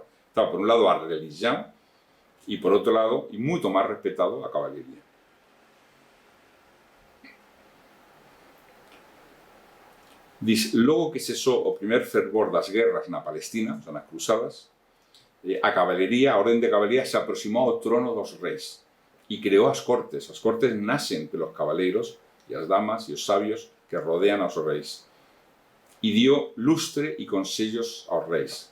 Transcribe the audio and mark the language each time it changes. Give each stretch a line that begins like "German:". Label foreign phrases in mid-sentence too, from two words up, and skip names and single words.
Spanish: Estaba por un lado a religión y por otro lado, y mucho más respetado, a caballería. Dice,
Galician: logo que cesou o primer fervor das guerras na Palestina,
Spanish: o sea,
Galician: nas cruzadas, a caballería, a orden de caballería se aproximou ao trono dos reis e creou as cortes. As cortes nacen pelos cabaleiros e as damas e os sabios que rodean aos reis. E dio lustre e consellos aos reis.